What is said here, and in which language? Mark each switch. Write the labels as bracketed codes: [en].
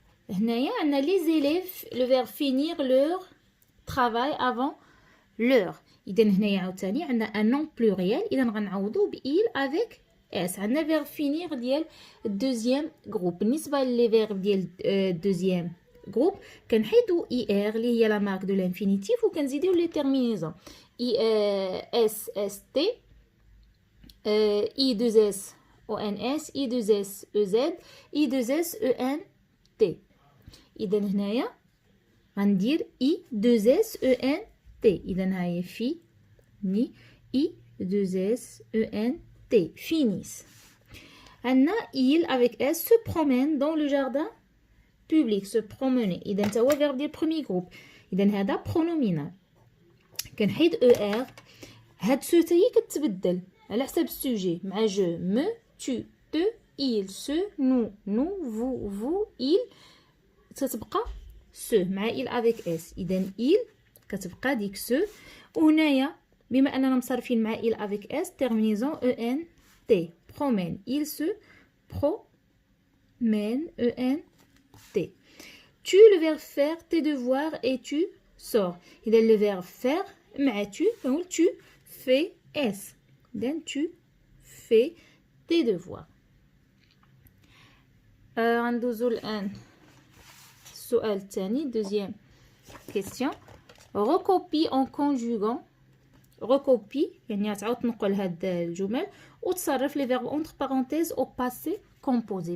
[ar] هنايا عندنا [fr] les élèves le verbe finir leur travail avant l'heure. [ar] اذا هنايا عاوتاني عندنا ان نون بلوريال، اذا غنعوضو ب [fr] il avec s. [ar] عندنا فيرب فينير ديال الدوزيام جروب. بالنسبه لي فيرب ديال الدوزيام جروب كنحيدو اي ار اللي هي [fr] لا مارك دو لانفينيتيف [ar] وكنزيدو لي تيرمينيزون اي اس اس تي اي 2 اس او ان اس اي 2 اس او زد اي 2 اس او ان تي. اذا هنايا غندير اي 2 اس او ان تي. اذا هاهي في ني اي 2 اس او ان تي فينيس. عندنا [fr] il avec s se promène dans le jardin public. se promener [ar] اذا تا هو فيرب ديال بروميي جروب. اذا هذا برونومينال كنحيد او ار. هاد سو تاهي كتبدل على حساب السوجي مع جو مو [fr] tu te il se nous nous vous vous [ar] il تتبقى سو مع il avec s. اذا il كتبقى ديك سو. وهنايا بما اننا مصرفين مع [fr] il avec s terminaison en t promène il se promène en t. tu le verbe faire tes devoirs et tu sors. [ar] اذا [fr] le verbe faire مع tu [ar] فنقول [fr] tu fais s. اذا tu fais tes devoirs. [ar] غندوزو الان السؤال الثاني [fr] deuxième question. recopie en conjuguant. [ar] recopie يعني تعاود تنقل هاد الجمل وتصرف لي فيرب [fr] اونتر بارونتيز او باسي كومبوزي.